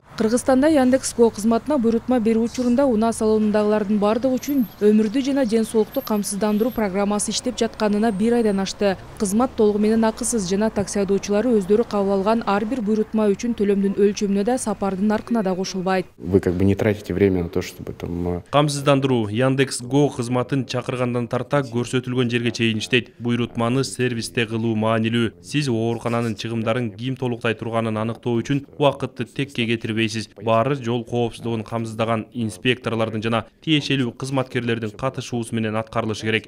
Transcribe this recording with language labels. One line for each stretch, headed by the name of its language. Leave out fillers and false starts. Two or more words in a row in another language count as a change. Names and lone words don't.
Kyrgyz: Кыргызстанда Яндекс.Го кызматына буйрутма берүү учурунда унаа салонундагылардын бардыгы үчүн өмүрдү жана ден соолукту камсыздандыруу программасы иштеп жатканына 1 айдан ашты. Кызмат толугу менен акысыз жана такси айдоочулары өздөрү кабыл алган ар бир буйрутма үчүн төлөмдүн өлчөмүнө да сапардын наркына да кошулбайт.
Russian: Вы как бы не тратите время на то, чтобы там...
Kyrgyz: Камсыздандыруу Яндекс.Го кызматын чакыргандан тарта көрсөтүлгөн жерге чейин иштейт. Буйрутманы сервисте кылуу маанилүү. Сиз оорукананын чыгымдарын ким толуктай турганын аныктоо үчүн убакытты текке кетирбейсиз. Баары жол коопсуздугун камсыздаган инспекторлордун жана тиешелүү кызматкерлердин катышуусу менен аткарылышы керек.